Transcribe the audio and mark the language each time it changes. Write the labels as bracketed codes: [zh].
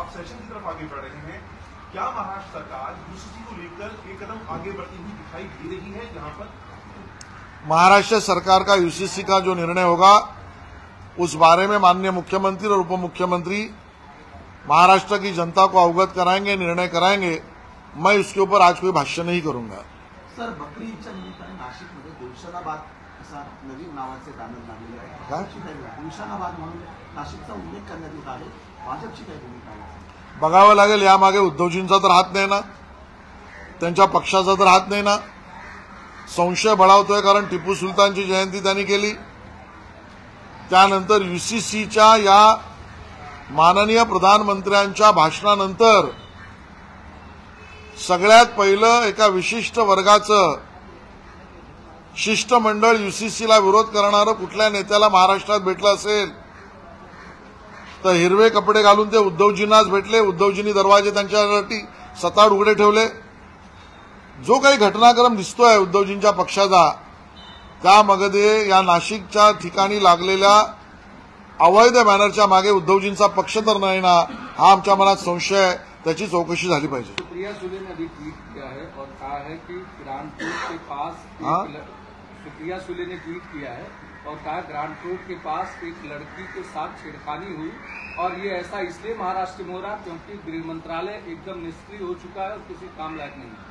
[hi] आप सेशन की तरफ आगे बढ़ रहे हैं, क्या महाराष्ट्र सरकार यूसीसी को लेकर एक कदम आगे बढ़ती हुई दिखाई दे रही है? जहां पर महाराष्ट्र सरकार का यूसीसी का जो निर्णय होगा, उस बारे में माननीय मुख्यमंत्री और उप मुख्यमंत्री महाराष्ट्र की जनता को अवगत कराएंगे, निर्णय कराएंगे। मैं उसके ऊपर आज कोई भाष्य नहीं करूंगा। [mr] सर, बकरी ईदच्या निमित्ताने नाशिकमध्ये गुलशनाबाद असा नवीन नावाचे बॅनर लागलेले आहे. काय? गुलशनाबाद म्हणून नाशिकचा उल्लेख करण्यात येत आहे. भाजपची काय भूमिका आहे? बघावं लागेल। यामागे उद्धवजींचा तर हात नाही ना, त्यांच्या पक्षाचा तर हात नाही ना। संशय बळावतोय, कारण टिपू सुलतानची जयंती त्यांनी केली, त्यानंतर यूसीसीच्या या माननीय प्रधानमंत्र्यांच्या भाषणानंतर सगळ्यात पहिलं एका विशिष्ट वर्गाचं शिष्टमंडळ यूसीसीला विरोध करणारं कुठल्या नेत्याला महाराष्ट्रात भेटलं असेल तर हिरवे कपडे घालून ते उद्धवजींनाच भेटले। उद्धवजींनी दरवाजे त्यांच्यासाठी सताड उघडे ठेवले। जो काही घटनाक्रम दिसतोय उद्धवजींच्या पक्षाचा, त्यामध्ये या नाशिकच्या ठिकाणी लागलेल्या अवैध बॅनरच्या मागे उद्धवजींचा पक्ष तर नाही ना, हा आमच्या मनात संशय आहे। त्याची चौकशी झाली पाहिजे। [hi] सुप्रिया सुले ने अभी ट्वीट किया है और कहा है कि ग्रांट रोड के पास सुप्रिया सुले ने ट्वीट किया है और कहा ग्रांट रोड के पास एक लड़की के साथ छेड़खानी हुई और ये ऐसा इसलिए महाराष्ट्र में हो रहा क्योंकि गृह मंत्रालय एकदम निष्क्रिय हो चुका है और किसी काम लायक नहीं।